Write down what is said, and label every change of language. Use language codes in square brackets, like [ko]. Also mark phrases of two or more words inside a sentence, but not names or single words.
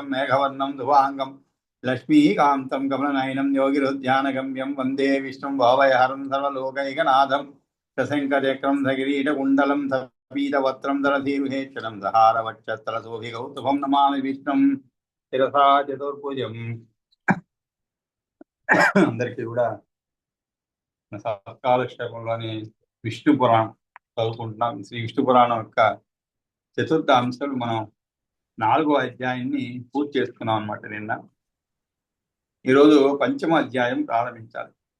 [sa] मेघवर्णं शुभाङ्गं लक्ष्मीकान्तं कमलनयनं योगिरुध्यानगम्यं वन्दे विष्णुं भावयहरं सर्वलोकैकनाथं सशङ्खचक्रं सकिरीटकुण्डलं सपीतवस्त्रं दरधीरुहेक्षणं सहारवक्षस्थलशोभिकौस्तुभं नमामि विष्णुं शिरसा चतुर्भुजम् [te] అందరికీ కూడా కాలక్షేపంలోని విష్ణు పురాణం చదువుకుంటున్నాం. శ్రీ విష్ణు పురాణం యొక్క చతుర్థ అంశాలు మనం 4వ అధ్యాయాన్ని పూర్తి చేసుకున్నాం అన్నమాట. నిన్న ఈరోజు పంచమ అధ్యాయం ప్రారంభించాలి.